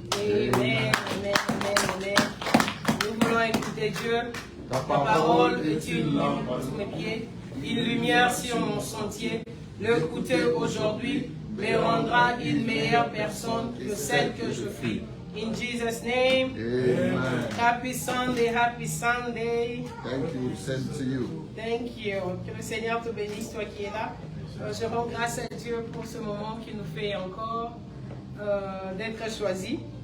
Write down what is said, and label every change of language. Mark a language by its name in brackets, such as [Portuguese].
[French] Amen, amen, amen, amen. Nous voulons écouter Dieu. Ta parole est une lampe sous mes pieds, une lumière sur mon sentier. L'écouter aujourd'hui me rendra une meilleure personne que celle que je suis. [English] In Jesus' name, Amen. Happy Sunday, happy Sunday. Thank you. Same to you. Thank you. [French] Que le Seigneur te bénisse, toi qui es là. Je rends grâce à Dieu pour ce moment qui nous fait encore d'être choisis.